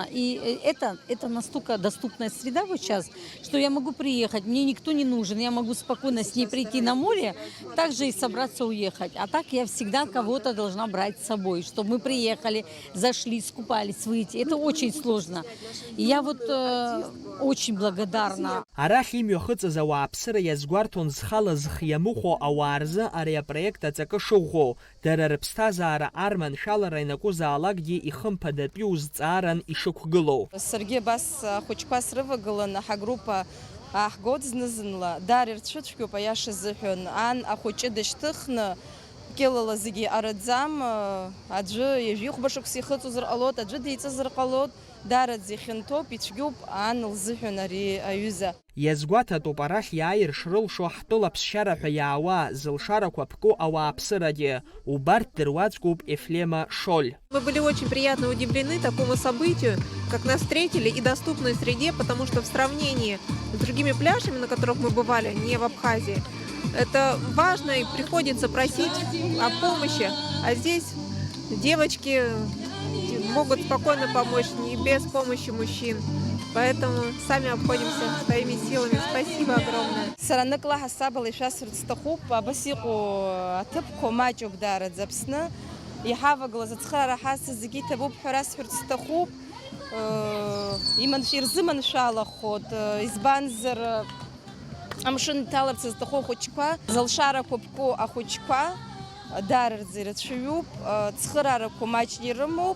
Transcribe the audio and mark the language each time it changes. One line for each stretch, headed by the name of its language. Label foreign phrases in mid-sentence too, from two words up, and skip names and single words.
Russian: И это настолько доступная среда вот сейчас, что я могу приехать, мне никто не нужен, я могу спокойно с ней прийти на море, также и собраться уехать. А так я всегда кого-то должна брать с собой, чтобы мы приехали, зашли, скупались, выйти. Это очень сложно. И я вот очень благодарна.
Abkhazian: Арахь имҩахыҵыз ауааԥсыра иазгәарҭон зхала зхиамыхәо ауаа рзы ари апроект аҵакы шыӷәӷәоу. Дара рыԥсҭазаара арманшәалара ианакәызаалакгьы ихымԥадатәиу зҵааран ишықәгылоу. Саргьы абас ахәыҷқәа срывагыланы ҳагруппа ааҳгоит зны-зынла. Дар ирцәыцәгьоуп аиаша азыҳәан. Ан ахәыҷы дышьҭыхны кьылала зегьы араӡам, аӡәы ҩажәихәба шықәса ихыҵуазар ҟалоит, аӡәы деиҵазар ҟалоит. Дараӡ ихьанҭоуп, ицәгьоуп ан лзыҳәан ари аҩыза. Иазгәаҭатәуп арахь иааир шрылшо ҳтәыла ԥсшьара ҳәа иаауа зылшарақәа ԥко ауааԥсырагьы. Убарҭ дыруаӡәкуп Ефлема Шоль.
Russian: Мы были очень приятно удивлены такому событию, как нас встретили, и доступной среде, потому что в сравнении с другими пляжами, на которых мы бывали, не в Абхазии, это важно и приходится просить о помощи, а здесь девочки могут спокойно помочь, не без помощи мужчин. Поэтому сами обходимся своими силами. Спасибо огромное.
Abkhazian: Сараныкла ҳасабала ишәасҳәарц сҭахуп, абас иҟоу аҭыԥқәа маҷуп дараӡа Аԥсны. Иҳавагылаз ацхыраара ҳазҭаз зегьы иҭабуп ҳәа расҳәарц сҭахуп. Ирзыманшәалахоит, избанзар амшын иҭаларц зҭаху ахәыҷқәа, зылшарақәа ԥко ахәыҷқәа дараӡа ирацәаҩуп, цхыраарақәа маҷны ирымоуп.